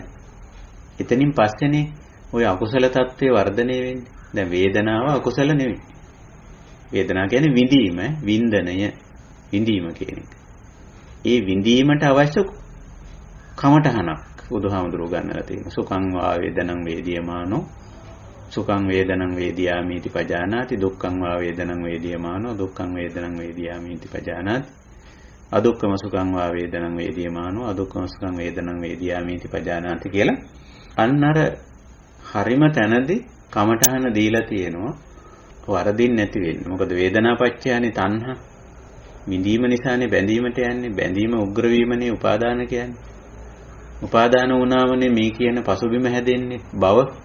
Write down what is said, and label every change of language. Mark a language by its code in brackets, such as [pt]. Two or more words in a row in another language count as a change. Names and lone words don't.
[si] එතනින් පස්සේනේ ওই අකුසල తත්වයේ වර්ධනය වෙන්නේ. දැන් වේදනාව අකුසල නෙවෙයි. වේදනාව කියන්නේ විඳීම, වින්දනය, විඳීම කියන එක. ඒ විඳීමට අවශ්‍ය කමඨහනක් බුදුහාමුදුරුවෝ ගන්නලා තියෙනවා. [pi] සුඛං වා වේදනං වේදියමානෝ, සුඛං වේදනං වේදියාමිති පජානාති, දුක්ඛං වා වේදනං වේදියමානෝ, දුක්ඛං වේදනං වේදියාමිති පජානාති, අදුක්ඛම සුඛං වා වේදනං වේදියමානෝ, අදුක්ඛම සුඛං වේදනං වේදියාමිති පජානාති [si] කියලා අන්න අර හරිම තැනදී කමඨහන දීලා තියෙනවා. වරදින් නැති වෙන්නේ. මොකද [pi] වේදනාපච්චයනේ තණ්හා. [si] විඳීම නිසානේ බැඳීමට යන්නේ. බැඳීම උග්‍ර වීමනේ උපාදාන කියන්නේ. උපාදාන වුණාමනේ මේ කියන පසුබිම හැදෙන්නේ භව.